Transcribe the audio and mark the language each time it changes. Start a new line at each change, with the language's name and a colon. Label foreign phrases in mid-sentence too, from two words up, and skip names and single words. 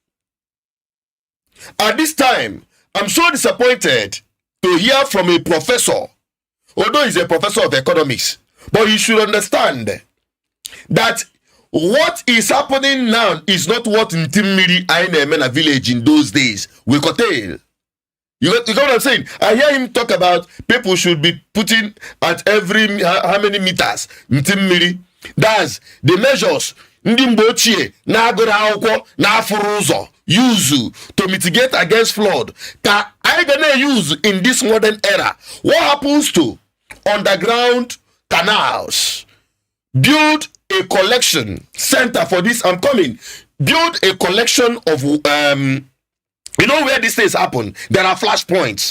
English: At this time, I'm so disappointed to hear from a professor, although he's a professor of economics, but he should understand that what is happening now is not what in Timmiri Ainemena village in those days we curtail. You got what I'm saying? I hear him talk about people should be putting at every how many meters in Timmiri. That's the measures
Igbo: ndị mgbe ochie na-agụrụ akwụkwọ na-afụrụ ụzọ
English: use to mitigate against flood
Igbo: ka anyị ga
English: na-use in this modern era. What happens to underground canals? Build a collection center for this. I'm coming. Build a collection of where these things happen. There are flashpoints.